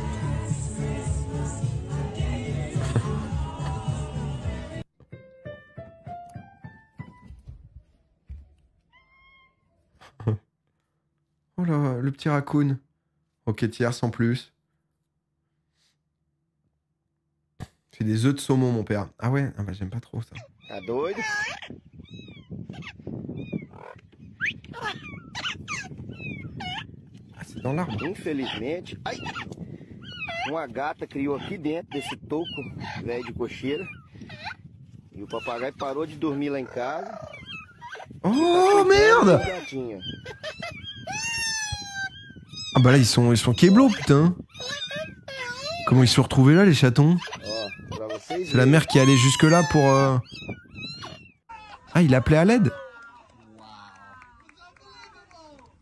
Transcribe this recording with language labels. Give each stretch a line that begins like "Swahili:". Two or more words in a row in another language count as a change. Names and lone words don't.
French: Oh là, le petit raccoon. Ok, tiers sans plus. C'est des œufs de saumon, mon père. Ah ouais, ah bah, j'aime pas trop ça.
Portuguese: Tá doido?
French: Ah, c'est dans l'arbre.
Portuguese: Infelizmente, ai, uma gata criou aqui dentro desse toco velho de cocheira. E o papagaio parou de dormir lá em casa.
French: Oh merde! Ah bah là ils sont kéblos putain. Comment ils se sont retrouvés là les chatons? C'est la mère qui allait jusque là pour... Ah il appelait à l'aide?